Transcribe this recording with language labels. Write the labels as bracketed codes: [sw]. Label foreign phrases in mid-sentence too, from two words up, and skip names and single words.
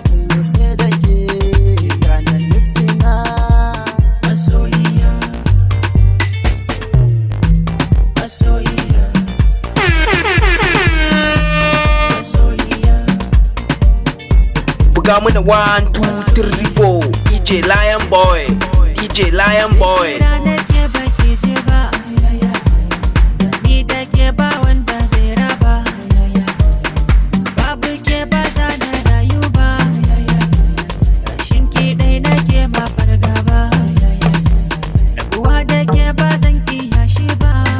[ha] Yau sai da ke gane nufina. Masoyiya. Masoyiya. Masoyiya. Buga mana [en] one, two, three, four. [ha] D J Lion Boy, D J Lion Boy. Kira nake baki je ba. Ni da ke ba wanda zai raba. Babu ke ba za na rayu ba. Rashin ki dai nake ma fargaba. Rabuwa da ke ba zan kiya shi ba.